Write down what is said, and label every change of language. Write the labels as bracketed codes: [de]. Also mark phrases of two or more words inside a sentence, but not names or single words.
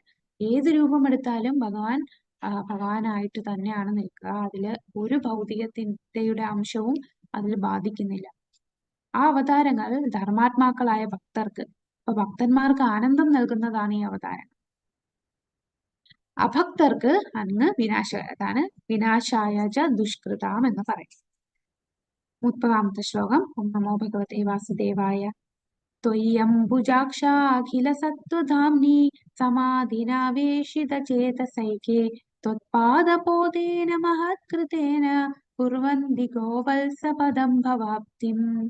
[ml] ഏത് രൂപം എടുത്താലും ഭഗവാനായിട്ട് തന്നെയാണ് നിൽക്കുക. അതില് ഒരു ഭൗതികത്തിന്റെ അംശവും അതിൽ ബാധിക്കുന്നില്ല. ആ അവതാരങ്ങൾ ധർമാത്മാക്കളായ ഭക്തർക്ക്, അപ്പൊ ഭക്തന്മാർക്ക് ആനന്ദം നൽകുന്നതാണ് ഈ അവതാരം. അഭക്തർക്ക് അങ്ങ് അതാണ് [sa] വിനാശായ ച ദുഷ്കൃതാം [ml] എന്ന് പറയും. 30-ാമത്തെ ശ്ലോകം. [sa] ഓം നമോ ഭഗവതേ വാസുദേവായ. ത്വയ്യംബുജാക്ഷാഖില സത്വധാംനി സമാധിനാവേശിത ചേതസൈകേ ത്വത്പാദപോതേന മഹത്കൃതേന കുർവന്തി ഗോവത്സപദം ഭവാപ്തിം.